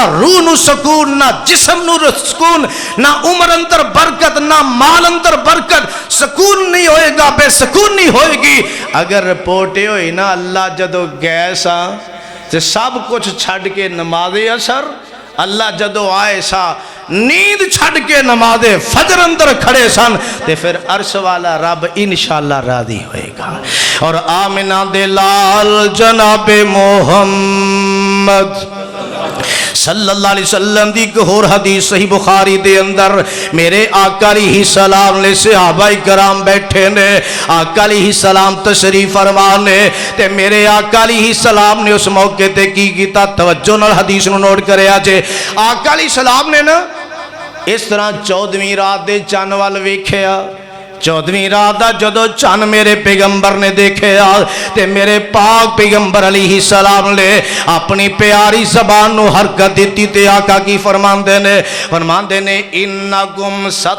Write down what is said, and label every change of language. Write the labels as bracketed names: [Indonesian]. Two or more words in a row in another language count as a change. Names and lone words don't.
[Punjabi] روح نوں سکون نہ جسم نوں سکون نہ عمر اندر برکت نہ مال اندر برکت سکون نہیں ہوئےگا بےسکون نہیں ہوئےگی اگر رپورٹ ہوئی نہ اللہ جدوں گئے سا تے سب کجھ چھڈ کے نمازِ عصر اللہ جدوں آئے سا نیند چھڈ کے نمازِ فجر اندر کھڑے سن تے فیر عرش والا رب انشاءاللہ راضی ہوئےگا اور آمنہ دے لال جنابے मोहम्मद [Arabic] صلى الله عليه وسلم [Punjabi] دی اک ہور حدیث صحیح بخاری دے اندر میرے آقا [Arabic] عليه السلام [Punjabi] نے صحابہ کرام بیٹھے نے आका [Arabic] عليه السلام [Punjabi] تشریف فرما نے تے میرے آقا [Arabic] عليه السلام [Punjabi] نے اس موقعے تے کی کیتا توجہ نال حدیث نوں نوٹ کریا جے آقا [Arabic] عليه السلام [Punjabi] نے نہ اس طرح 14ویں رات دے چن وال ویکھیا 14ویں رات دا جدوں چن میرے پیغمبر نے دیکھا تے میرے پاک پیغمبر [Arabic] عليه السلام [Punjabi] نے اپنی پیاری زبان نوں حرکت دی تے آقا کی فرماندے نے إنكم